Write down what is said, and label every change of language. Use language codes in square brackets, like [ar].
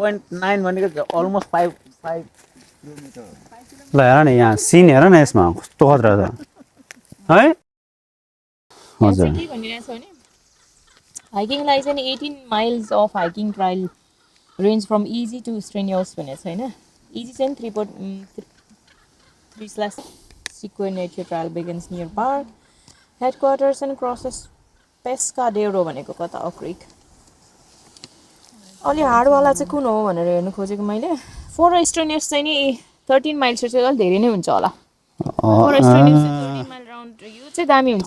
[ne] 1.9 भनेको अलमोस्ट 5 ल हेर न यहाँ सिन हेर न यसमा कस्तो खतरा छ है हजुर के भनिरहेको छ भने हाइकिङलाई चाहिँ 18 [en] miles of hiking trail range from easy to strenuous [ne] भनेको छ होइन. इजी चाहिँ [en] 3.3/ Sequoia Nature Trail begins near park headquarters and crosses Pescadero [ne] भनेको कता हो [en] Creek. [ne] अलि हार्डवाला चाहिँ कुन हो भनेर हेर्नु खोजेको मैले. [en] for strenuous [ne] चाहिँ नि 13 माइल्स चाहिँ अलिक धेरै नै हुन्छ होला. [en] for strenuous [ne] 13 माइल राउन्ड यो चाहिँ दामी हुन्छ.